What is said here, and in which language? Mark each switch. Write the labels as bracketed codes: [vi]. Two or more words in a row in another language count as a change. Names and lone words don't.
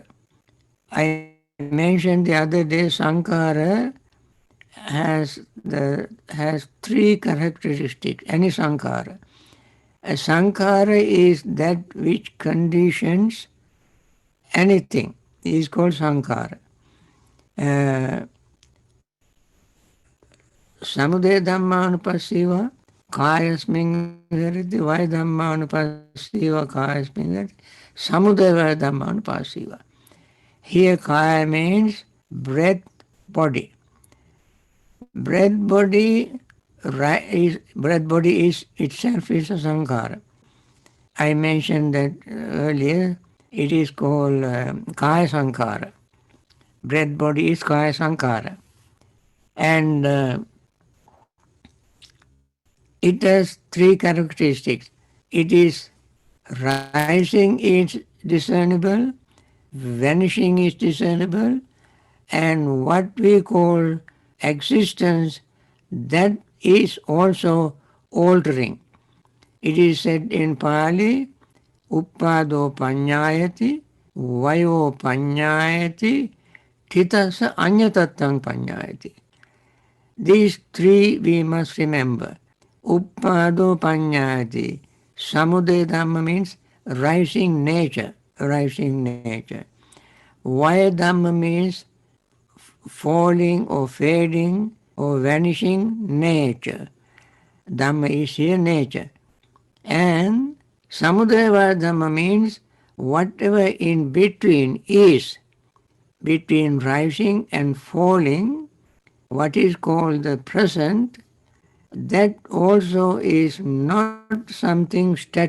[en] I mentioned the other day sankhara has three characteristics. Any sankhara. A sankhara is that which conditions anything. It is called sankhara. [pi] Uh, Samudaya dhammanupassiva kayasmin virati, vaya dhammanupassiva kayasmin virati, samudaya dhammanupassiva. [en] Here kaya means breath, body. Breath body is itself is a sankhara. I mentioned that earlier. It is called [pi] kaya sankhara. [en] Breath body is [pi] kaya sankhara. [en] And it has three characteristics. It is rising is discernible, vanishing is discernible, and what we call existence, that is also altering. It is said in Pali, [pi] uppado panyayati, vayo panyayati, thitasa anyatattang panyayati. [en] These three we must remember. [pi] Uppado panyayati. Samudaya Dhamma [en] means rising nature, rising nature. [pi] Vaya Dhamma [en] means falling or fading or vanishing nature. Dhamma is here nature. And [pi] Samudaya Dhamma [en] means whatever in between is, between rising and falling, what is called the present, that also is not something static.